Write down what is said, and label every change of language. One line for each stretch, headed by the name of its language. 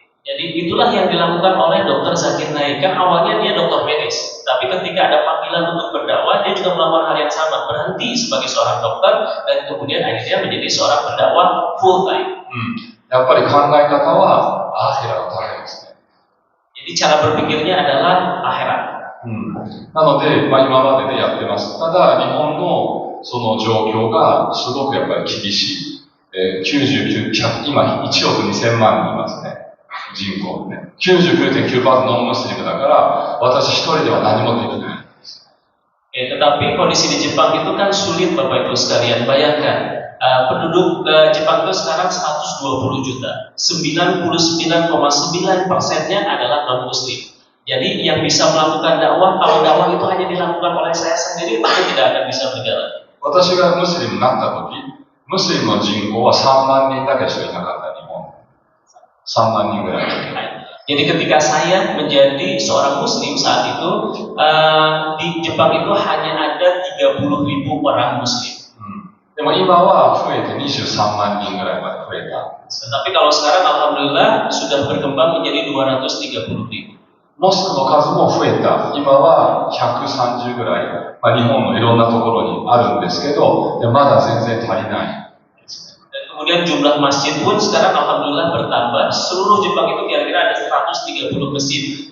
Indonesian: Jadi itulah yang dilakukan oleh Dr. Zakir Naik. Kan awalnya dia dokter medis, tapi ketika ada panggilan untuk berdakwah, dia juga melakukan hal yang sama, berhenti sebagai seorang dokter dan kemudian akhirnya menjadi seorang pendakwah full time.
Japanese: やっぱり考え方はアーヒラのためですね。
Indonesian: Jadi cara berpikirnya adalah akhirat.
Japanese: なので、今まででやってます。ただ、日本のその状況がすごくやっぱり厳しい。今、1億2000万人いますね。人口ね。 99.9% ノンムスリムだから、私一人では何もできない。
Indonesian: Tetapi kondisi di Jepang itu kan sulit Bapak Ibu sekalian. Bayangkan, penduduk Jepang itu sekarang 120 juta. 99,9%-nya adalah non-muslim. Jadi yang bisa melakukan dakwah, kalau dakwah itu hanya dilakukan oleh saya sendiri, maka tidak akan bisa berjalan.
Japanese: 私がムスリムになった時、ムスリムの人口は3万人だけしかいなかった日本。 3万人ぐらいだけ。
Indonesian: Jadi ketika saya menjadi seorang muslim saat itu, di Jepang itu hanya ada 30.000 orang muslim.
Japanese: でも今は増えて23万人ぐらいまで増えた。
Indonesian: Tetapi kalau sekarang alhamdulillah sudah berkembang menjadi 230.000.
Japanese: モスクの数も増えた。今は130ぐらい、日本のいろんなところにあるんですけど、まだ全然足りないですね。
Indonesian: Dan kemudian jumlah masjid pun sekarang alhamdulillah bertambah. Seluruh Jepang itu kira-kira ada 130 masjid.